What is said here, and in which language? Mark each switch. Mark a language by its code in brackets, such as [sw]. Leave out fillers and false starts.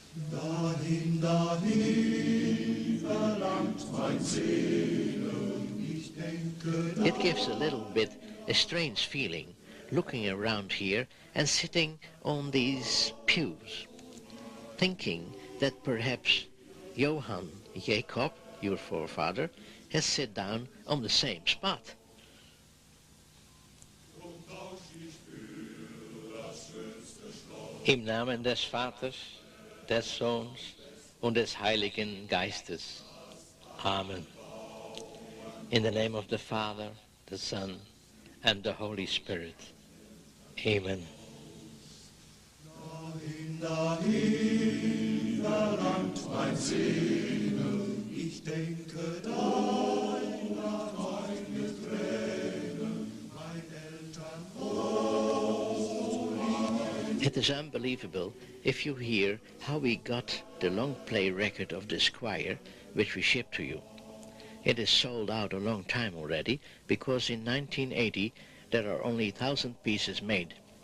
[de] Dahin, dahin, verlangt mein Seele, ich denke [en] It gives a little bit a strange feeling looking around here and sitting on these pews, thinking that perhaps Johann Jacob, your forefather, has sat down on the same spot. [de] Im Namen des Vaters, des Sohns und des Heiligen Geistes. Amen. [en] In the name of the Father, the Son, and the Holy Spirit. Amen. [de] dahin, dahin, verlangt mein Seele, ich denke dein nach meine Tränen, mein Eltern [en] It is unbelievable if you hear how we got the long play record of this choir, which we shipped to you. It is sold out a long time already, because in 1980 there are only 1,000 pieces made.